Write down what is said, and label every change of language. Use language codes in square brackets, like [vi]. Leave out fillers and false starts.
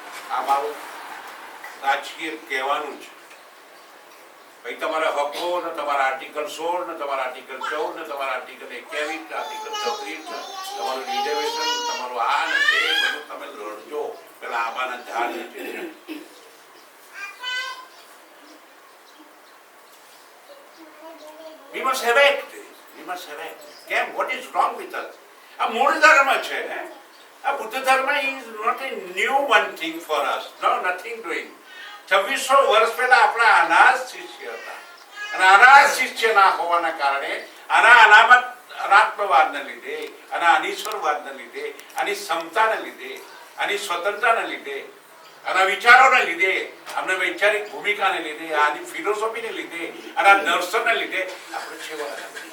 [gu] આ મારું રાજકીય કહેવાનું છે. ભાઈ તમારા હકો ને તમારા આર્ટિકલ 16 ને તમારા આર્ટિકલ 14 ને તમારા આર્ટિકલ 21 આર્ટિકલ 34 તમારું રિઝર્વેશન, તમારું આ ને તે બધું તમે લડજો. પેલા આંબાના ઝાડ નીચે [en] we must have act. We must have act. [gu] કેમ? [en] What is wrong with us? [gu] આ મૂળ ધર્મ છે ને. આ બુદ્ધ ધર્મ [en] is not a new one thing for us. No, nothing doing. [gu] 2600 વર્ષ પહેલા આપણા અનાજ શિષ્ય હતા. અને અનાજ શિષ્ય ના હોવાના કારણે આના અનાત્મવાદને લીધે, આના અનિશ્વરવાદને લીધે, આની ક્ષમતાને લીધે, આની સ્વતંત્રતાને લીધે, આના વિચારોને લીધે, આમના વૈચારિક ભૂમિકાને લીધે, આની ફિલોસોફીને લીધે, આના દર્શનને લીધે આપણે છેવાડા.